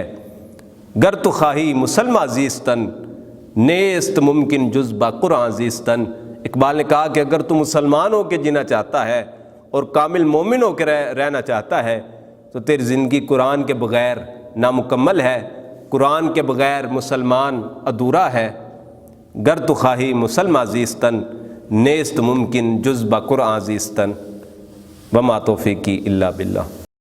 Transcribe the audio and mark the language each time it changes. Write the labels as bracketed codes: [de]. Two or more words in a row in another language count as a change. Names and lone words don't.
[fa] گر تو خواہی مسلمہ زیستن، نیست ممکن جز با قرآن زیستن۔ [ur] اقبال نے کہا کہ اگر تو مسلمان ہو کے جینا چاہتا ہے اور کامل مومن ہو کے رہنا چاہتا ہے تو تیری زندگی قرآن کے بغیر نامکمل ہے، قرآن کے بغیر مسلمان ادھورا ہے۔ [fa] گر تو خواہی مسلمہ زیستن، نیست ممکن جز با قرآن زیستن۔ [ar] وما توفیقی الا باللہ۔